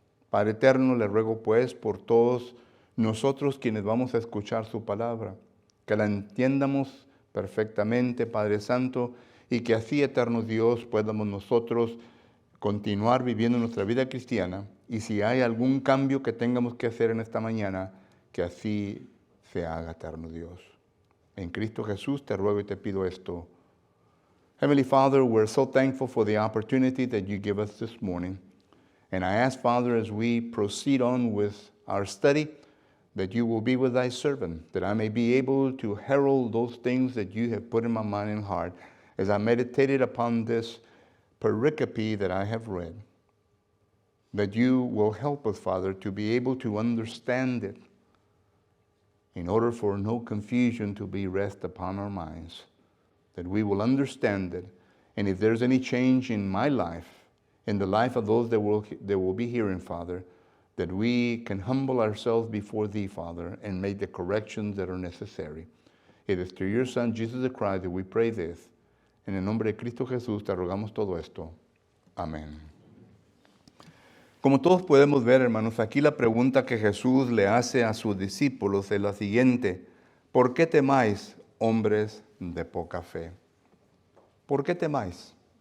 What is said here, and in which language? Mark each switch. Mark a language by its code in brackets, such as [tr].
[es] Padre eterno, le ruego pues por todos nosotros quienes vamos a escuchar su palabra, que la entiendamos perfectamente, Padre Santo, y que así, eterno Dios, podamos nosotros continuar viviendo nuestra vida cristiana, y si hay algún cambio que tengamos que hacer en esta mañana, que así se haga, eterno Dios. En Cristo Jesús te ruego y te pido esto. [en] Heavenly Father, we're so thankful for the opportunity that you give us this morning. And I ask, Father, as we proceed on with our study, that you will be with thy servant, that I may be able to herald those things that you have put in my mind and heart as I meditated upon this pericope that I have read, that you will help us, Father, to be able to understand it in order for no confusion to be rest upon our minds, that we will understand it. And if there's any change in my life, in the life of those that will be hearing, Father, that we can humble ourselves before thee, Father, and make the corrections that are necessary. It is through your Son, Jesus the Christ, that we pray this. [es] En el nombre de Cristo Jesús te rogamos todo esto. Amén. Como todos podemos ver, hermanos, aquí la pregunta que Jesús le hace a sus discípulos es la siguiente. ¿Por qué temáis, hombres de poca fe? ¿Por qué temáis?